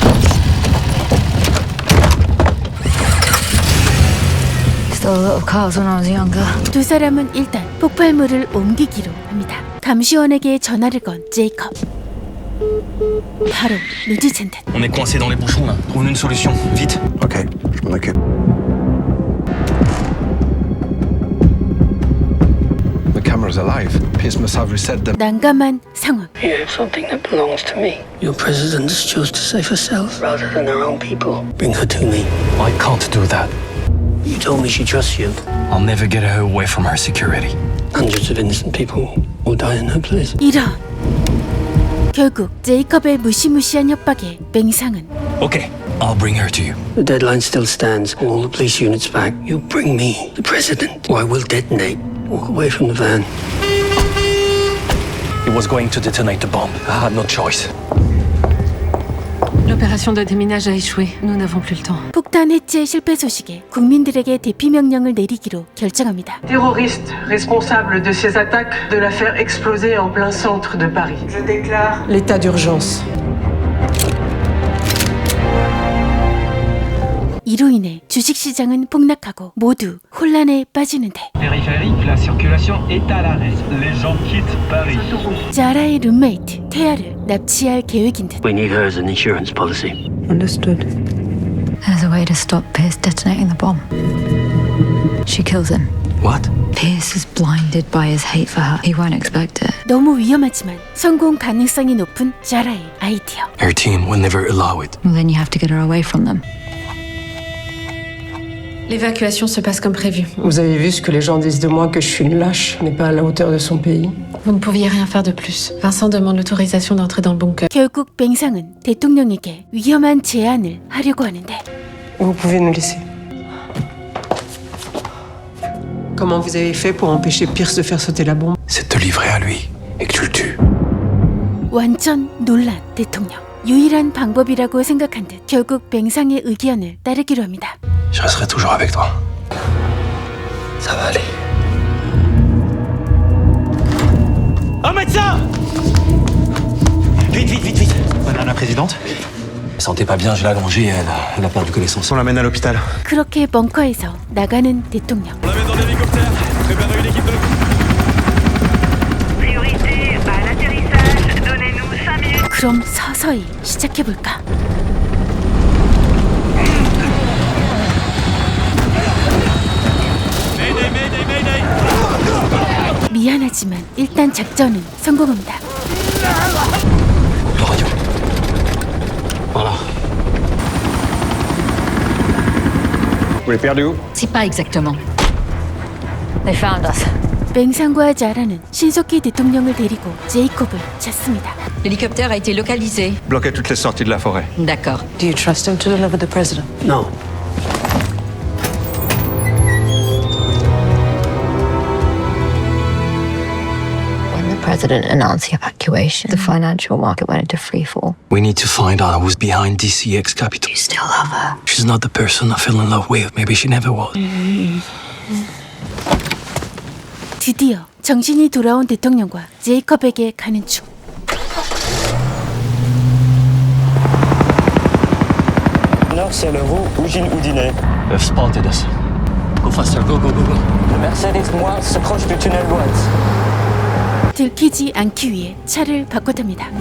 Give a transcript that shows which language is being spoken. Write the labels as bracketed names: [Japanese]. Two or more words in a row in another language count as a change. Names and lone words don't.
[English] Stole a lot of cars when I was younger. [Korean] 두 사람은 일단 폭발물을 옮기기로 합니다. 감시원에게 전화를 건 제이콥. 바로 눈치챈 듯. [French] On est coincé dans les bouchons là. Trouve une solution, vite. Ok, je m'en occupe. [English] The camera's alive. Pierce must have reset them. [Korean] 난감한 상황. [English] You have something that belongs to me. Your president has chose to save herself rather than her own people. Bring her to me. I can't do that. You told me she trusts you. I'll never get her away from her security. Hundreds of innocent people will die in her place. [Korean] 이런. 결국 제이콥의 무시무시한 협박에 맹상은 [English] Okay, I'll bring her to you. The deadline still stands. All the police units back. You bring me the president, or I will detonate. Walk away from the van. He was going to detonate the bomb. I had no choice. L'opération de déminage a échoué. Nous n'avons plus le temps. [Korean] 폭탄 해체 실패 소식에 국민들에게 대피 명령을 내리기로 결정합니다. [French] Terroriste responsable de ces attaques de la faire exploser en plein centre de Paris. Je déclare L'état d'urgence. [Korean] 이로 인해 주식시장은 폭락하고 모두 혼란에 빠지는데 [French] Périphérique, la circulation est à l'arrêt. Les gens quittent Paris. [Korean] 자라의 룸메이트 테아를 납치할 계획인 듯. [English] We need her as an insurance policy. Understood. There's a way to stop Pierce detonating the bomb. She kills him. What? Pierce is blinded by his hate for her. He won't expect it. [Korean] 너무 위험하지만 성공 가능성이 높은 자라의 아이디어. [English] Her team will never allow it. Well, then you have to get her away from them. [French] L'évacuation se passe comme prévu. Vous avez vu ce que les gens disent de moi, que je suis une lâche, n'est pas à la hauteur de son pays. Vous ne pouviez rien faire de plus. Vincent demande l'autorisation d'entrer dans le bunker. [Korean] 결국 뱅상은 대통령에게 위험한 제안을 하려고 하는데 [French] Vous pouvez nous laisser. Comment vous avez fait pour empêcher Pierce de faire sauter la bombe? C'est de te livrer à lui et que tu le tues. [Korean] 완전 놀란 대통령. 유일한 방법이라고 생각한 듯 결국 뱅상의 의견을 따르기로 합니다. [French] Je resterai toujours avec toi. Ça va aller. Un médecin! Vite, vite, vite, vite. Madame la présidente? Elle sentait pas bien, je l'ai allongée, elle a perdu connaissance. On l'amène à l'hôpital. [Korean] 그렇게 벙커에서 나가는 대통령. [French] On l'amène dans l'hélicoptère. Préparez une équipe de... Priorité à l'atterrissage. Donnez-nous 5 minutes. [Korean] 그럼 서서히 시작해볼까? 미안하지만 일단 작전은 성공합니다. [French] Voilà. Vous l'avez perdu? C'est pas exactement. [English] They found us. [Korean] 뱅상과 자라는 신속히 대통령을 데리고 제이콥을 찾습니다. [French] L'hélicoptère a été localisé. Bloquez toutes les sorties de la forêt. D'accord. [English] Do you trust him to deliver the president? No. When the president announced the evacuation, the financial market went into freefall. We need to find out who's behind DCX Capital. You still love her. She's not the person I fell in love with. Maybe she never was. [Korean] 드디어 정신이 돌아온 대통령과 제이콥에게 가는 중. [French] Nord, c'est l'euro, Oujin Oudinet. [English] They've spotted us. Go faster, go, go, go, go. [French] Le Mercedes noir s'approche du tunnel droite. [Korean] 들키지 않기 위해 차를 바꿔탑니다.